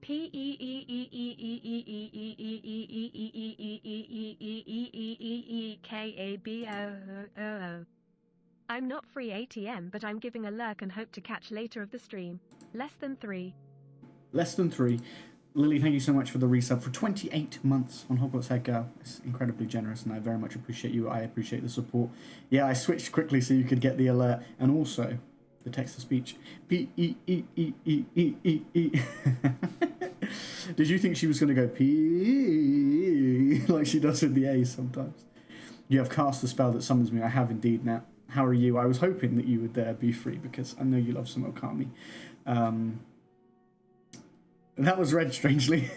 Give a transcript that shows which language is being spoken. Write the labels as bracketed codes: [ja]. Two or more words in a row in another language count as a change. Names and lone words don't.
[en] I'm not free ATM, but I'm giving a lurk and hope to catch later of the stream. Less than 3. Less than 3. Lily, thank you so much for the resub for 28 months on Hogwarts Head Girl. It's incredibly generous, and I very much appreciate you. I appreciate the support. Yeah, I switched quickly so you could get the alert, and also the text-to-speech. P-E-E-E-E-E-E-E. Did you think she was going to go P like she does with the A sometimes? You have cast the spell that summons me. I have indeed, Nat. How are you? I was hoping that you would be free because I know you love some Okami. That was read strangely.